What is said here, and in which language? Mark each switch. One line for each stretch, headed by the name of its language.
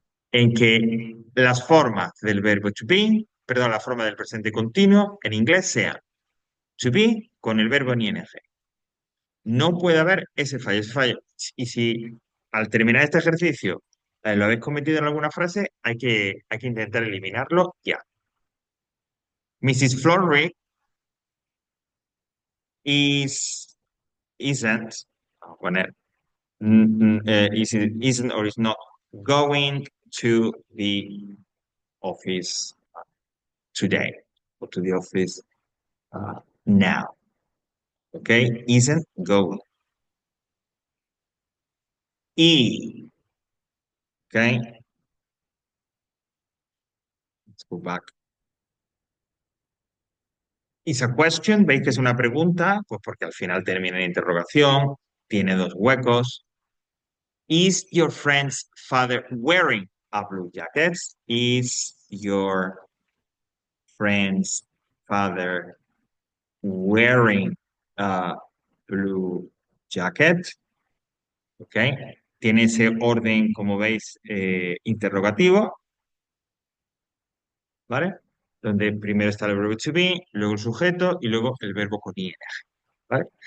Spanish: En que las formas del verbo to be, perdón, la forma del presente continuo en inglés sean to be con el verbo en ing. No puede haber ese fallo, ese fallo. Y si al terminar este ejercicio lo habéis cometido en alguna frase, hay que intentar eliminarlo ya.
English: Mrs. Florrick isn't,
Spanish: vamos a poner,
English: isn't or is not going to the office today or to the office now. Okay, isn't going. Y, okay, let's go back. Is a question,
Spanish: veis que es una pregunta, pues porque al final termina en interrogación, tiene dos huecos. Is your friend's father wearing a blue jacket? Is your friend's father wearing a blue jacket? ¿Ok? Tiene ese orden, como veis, interrogativo, ¿vale? Donde primero está el verbo to be, luego el sujeto y luego el verbo con ing, ¿vale?